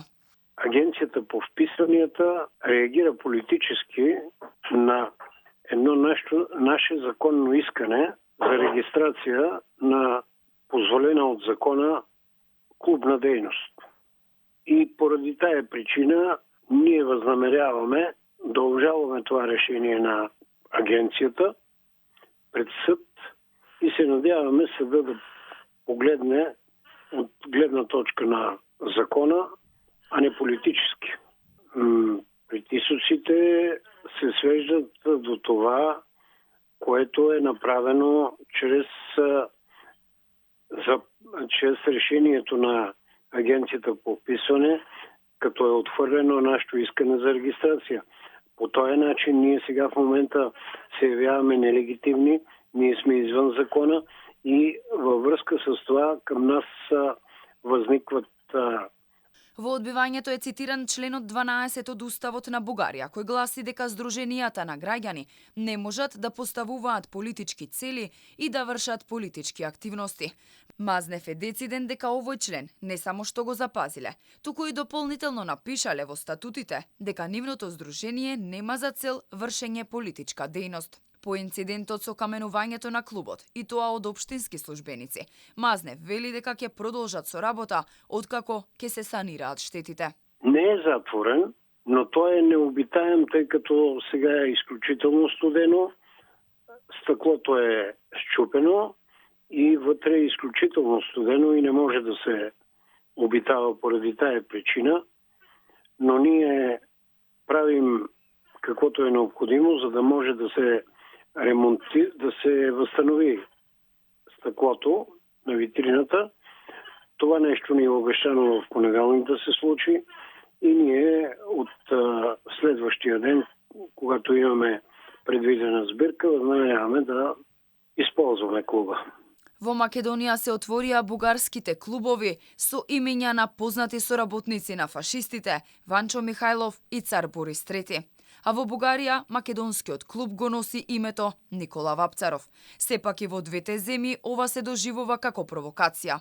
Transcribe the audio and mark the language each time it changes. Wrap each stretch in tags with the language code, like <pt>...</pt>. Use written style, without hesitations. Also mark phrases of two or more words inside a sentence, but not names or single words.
<mk>Агенцијата по вписанијата реагира политички на едно наше законно искане за регистрација на позволена од закона клубна дејност. И поради таа причина ние вознамеряваме да обжалваме тоа решение на агенцијата пред суд и се надяваме судот да погледне од гледна точка на закона, а не политически.</mk> <bg>Притисоците се свеждат до това, което е направено чрез решението на агенцијата по вписване, като е отхвърлено нашето искане за регистрация. По този начин ние сега в момента се явяваме нелегитимни, ние сме извън закона и във връзка с това към нас възникват.</bg> <mk>Во одбивањето е цитиран членот 12 од Уставот на Бугарија, кој гласи дека здруженијата на граѓани не можат да поставуваат политички цели и да вршат политички активности. Мазнев е дециден дека овој член не само што го запазиле, туку и дополнително напишале во статутите дека нивното здружение нема за цел вршење политичка дејност. По инцидентот со каменувањето на клубот, и тоа од општински службеници, Мазнев вели дека ќе продолжат со работа откако ќе се санираат штетите. Не е затворен, но тој е необитаем,</mk> <bg>тъй като сега е изключително студено, стъклото е счупено и вътре е изключително студено и не може да се обитава поради тая причина, но ние правим каквото е необходимо, за да може да се да се възстанови стъклото на витрината. Това нещо ни е обещано в понеделник да се случи и ние от следващия ден, когато имаме предвидена сбирка, възнамеряваме да използваме клуба.</bg> <mk>Во Македонија се отворија бугарските клубови со имења на познати соработници на фашистите Ванчо Михајлов и цар Борис III. А во Бугарија, македонскиот клуб го носи името Никола Вапцаров. Сепак и во двете земји ова се доживува како провокација.</mk>